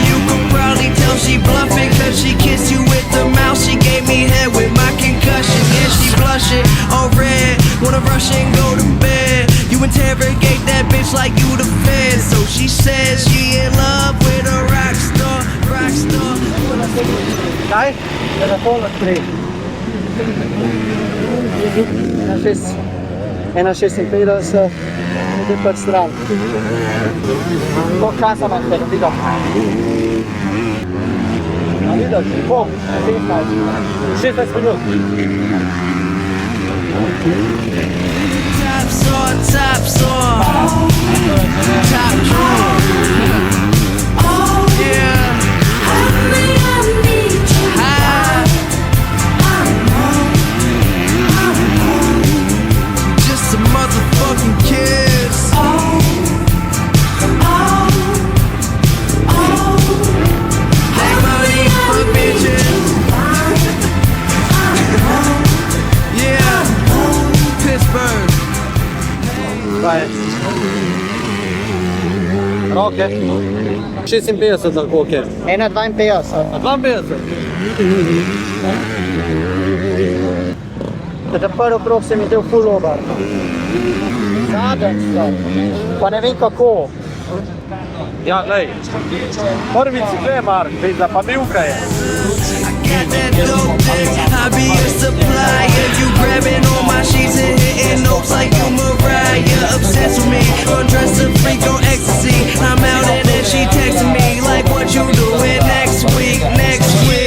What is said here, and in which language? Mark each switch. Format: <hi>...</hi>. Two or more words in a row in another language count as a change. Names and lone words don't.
<en>You could probably tell she bluffing, cause she kissed you with the mouth. She gave me head with my concussion. Yeah, she blushing, all red. Wanna rush and go to bed. You interrogate that bitch like you the fed. So she</en> <sl>Kaj? Telefon odpri. 1,56, ide pa stran. Koliko časa imaš tega video? A vidiš, koliko? 16 minut.</sl> <en>Top star, top star. Top drawer. Yeah. Just a motherfucking kiss. Make money for bitches. Yeah. Pittsburgh.</en> <sl>Kaj je? Roke. 56 ali koliko je? 1,52. 52. Teda prvi krog se mi del</sl> <en>full over.</en> <sl>Zadnjič, pa ne vem kako. Ja, glej. Prvi si glej, Mark, pizda, pa milka je.</sl> <en>Got that dope dick, I be a supplier. You grabbing on my sheets and hitting notes like you Mariah. Obsessed with me, undressed a freak on ecstasy. I'm out and then she texting me like, what you doing next week, next week.</en>